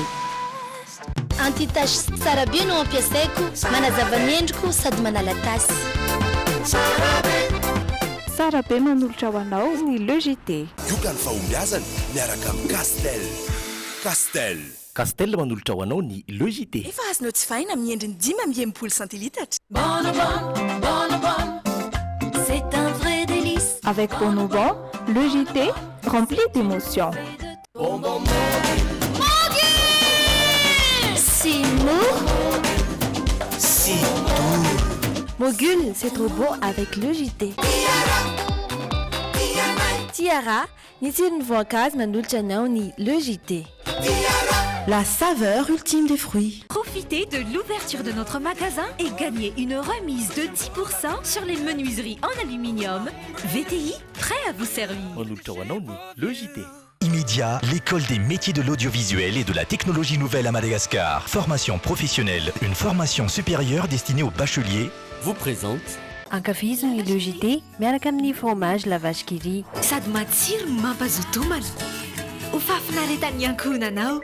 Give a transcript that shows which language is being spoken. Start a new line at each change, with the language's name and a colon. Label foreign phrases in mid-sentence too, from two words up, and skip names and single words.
Malagasy: anti-tache tsara be no ampiasaiko manazava ny endriko sady manala tasy tsara be manolotra ho anao ny logité ioka ny fahombiazany miaraka amin'ny castel manolotra ho anao ny logité efa azonao tsy fahina amin'ny endriny 10 centilitatra
French: c'est un vrai délice avec Bonobon logité rempli d'émotions c'est lourd c'est doux
Malagasy: Mogul,
French: c'est trop beau avec
Malagasy: logité Tiara, ny tsirony voankazo manolotra anao ny logité
French: La saveur ultime des fruits. Profitez de l'ouverture de notre magasin et gagnez une remise de 10% sur les menuiseries en aluminium. VTI, prêt à vous servir. Logité. Immédiat, l'école des métiers de l'audiovisuel et de la technologie nouvelle à Madagascar. Formation professionnelle, une formation supérieure destinée aux bacheliers. Vous présente
Malagasy: ankafizony logité miaraka amin'ny fromage la vache qui rit. Sady matsiro mampazoto homana. Ho fafinaretan'ny ankohonanao.